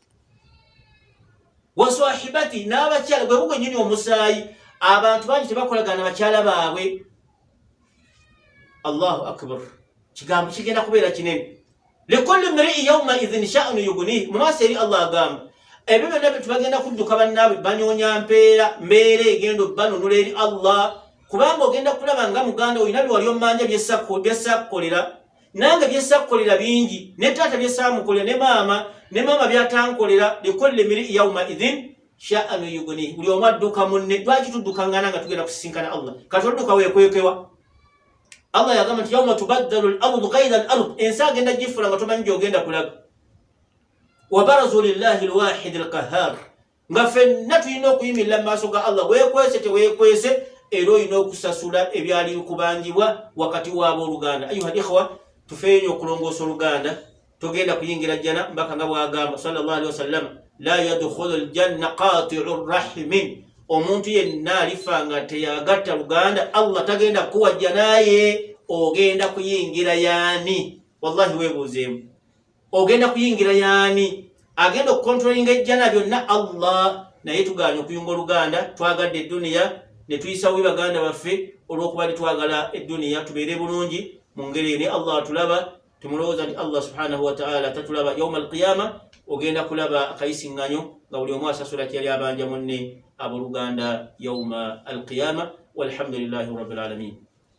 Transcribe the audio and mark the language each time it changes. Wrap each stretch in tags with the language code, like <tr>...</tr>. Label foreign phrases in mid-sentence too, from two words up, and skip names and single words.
<lg>waswahibati n'abakyala gwe bugwe nnyini omusaayi abantu bangi tebakolagana bakyala baabwe</lg> <ar>الله أكبر</ar> <lg>kigambo kigenda kubeera kinene</lg> <ar>لكل امرئ يومئذ شأن يغنيه</ar> <lg>mu maaso eri Allah agamba ebyo byonna bye tubagenda kudduka bannaabwe banoonya mbeera egenda banunula eri Allah kubanga ogenda kulaba nga muganda olina bye wali ommanja byessakkolera nange byessakkolera bingi ne taata byessaamukolera ne maama byatankolera</lg> <ar>لكل امرئ يومئذ شأن يغنيه</ar> <lg>buli omu adduka munne lwaki tuddukaŋŋana nga tugenda kusisinkana Allah kati odduka weekwekewa Allah yagamba nti</lg> <ar>يوم تبدل الأرض غير الأرض</ar> <lg>ensi agenda gifula nga tomanyi gy'ogenda kulaga wa</lg> <ar>برزوا لله الواحد القهار</ar> <lg>nga ffenna tulina okuyimirira mu maaso ga Allah weekwese teweekwese era olina okusasula ebyali bikubangibwa wakati w'abooluganda ayuha al-ikhwa tufeenye okulongoosa oluganda togenda kuyingira jjana mbaka nga bwagamba</lg> <ar>صلى الله عليه وسلم لا يدخل الجنة قاطع رحم</ar> <lg>omuntu yenna alifa nga teyagatta luganda Allah tagenda kuwajja naye ogenda kuyingira</lg> <ar>يعني والله</ar> <lg>weebuuzeemu ogenda kuyingira yaani agenda okukontrolinga ejjana byonna Allah naye tuganya okuyunga oluganda twagadde edduniya ne tuyisa bubi baganda baffe olw'okuba twagala edduniya tubeere bulungi mu ngeri ne Allah atulaba tumulowooza nti Allah</lg> <ar>سبحانه وتعالى</ar> <lg>tatulaba</lg> <ar>يوم القيامة</ar> <lg>ogenda kulaba akayisiŋŋanyo nga buli omu asasula kyali abanja munne abooluganda</lg> <ar>يوم القيامة والحمد لله رب العالمين</ar>